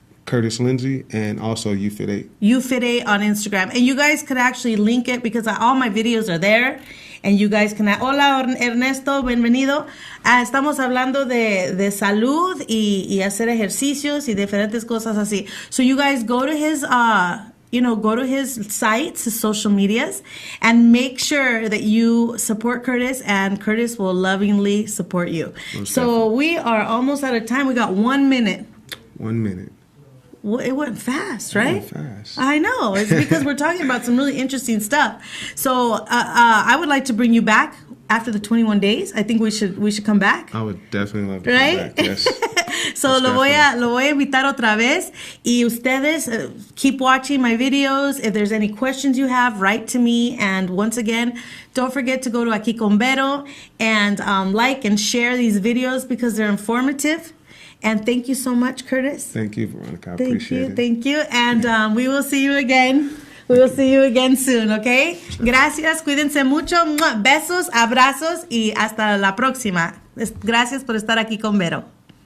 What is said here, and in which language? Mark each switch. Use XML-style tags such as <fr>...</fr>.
<en>Curtis Lindsay, and also YouFit8. YouFit8 on Instagram. And you guys could actually link it because all my videos are there. And you guys can...</en> <es>Hola, Ernesto, bienvenido. Estamos hablando de salud y hacer ejercicios y diferentes cosas así.</es> <en>So you guys go to his go to his sites, his social medias, and make sure that you support Curtis, and Curtis will lovingly support you. Most So definitely. we are almost out of time. We got 1 minute. 1 minute. Well, it went fast, right? It went fast. I know. It's because we're talking about some really interesting stuff. So I would like to bring you back after the 21 days. I think we should come back. I would definitely love to Right? come back. Yes. So Most</en> <es>lo voy a invitar otra vez, y ustedes</es> <en>keep watching my videos. If there's any questions you have, write to me. And once again, don't forget to go to Aqui con Vero and like and share these videos because they're informative. And thank you so much, Curtis. Thank you, Veronica. I Thank appreciate you, it. thank you. And we will see you again. We will see you again soon, okay?</en> <es>Gracias, cuídense mucho. Besos, abrazos y hasta la próxima. Gracias por estar aquí con Vero.</es>